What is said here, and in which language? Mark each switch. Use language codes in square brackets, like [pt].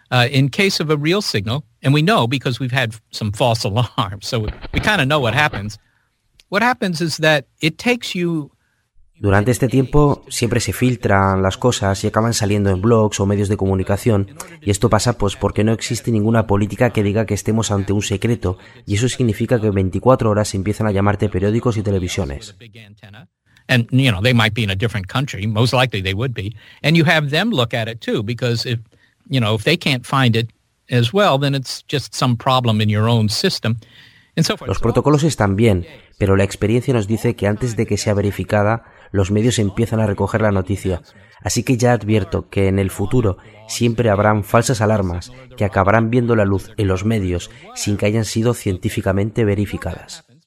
[en] In case of a real signal, and we know because we've had some false alarms, so we kind of know what happens. What happens is that it takes you. [es] Durante este tiempo siempre se filtran las cosas y acaban saliendo en blogs o medios de comunicación, y esto pasa pues porque no existe ninguna política que diga que estemos ante un secreto, y eso significa que 24 horas empiezan a llamarte periódicos y televisiones. [en] And you know, they might be in a different country, most likely they would be, and you have them look at it too because if you know, if they can't find it as well, then it's just some problem in your own system. [es] Los protocolos están bien, pero la experiencia nos dice que antes de que sea verificada, los medios empiezan a recoger la noticia. Así que ya advierto que en el futuro siempre habrán falsas alarmas que acabarán viendo la luz en los medios sin que hayan sido científicamente verificadas.